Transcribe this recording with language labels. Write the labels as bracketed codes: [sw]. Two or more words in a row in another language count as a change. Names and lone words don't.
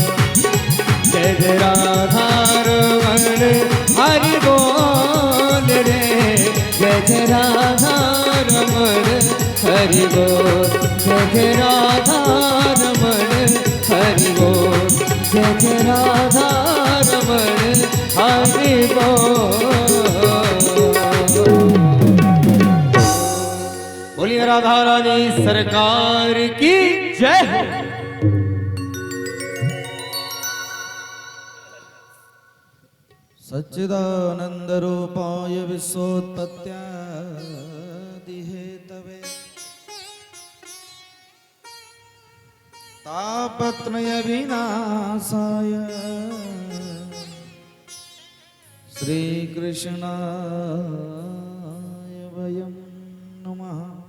[hi] जय जय राधा रमण हरि बोल रे, जय जय राधा रमण हरि बोल। जय जय राधा रमण हरि बोल, जय जय राधा रमण हरि बोल। बोलिए राधा रानी सरकार की जय हो। [sa] सच्चिदानंद रूपाय विश्वोत्पत्त्यादि हेतवे तापत्रय विनाशाय श्री कृष्णाय वयं नमः।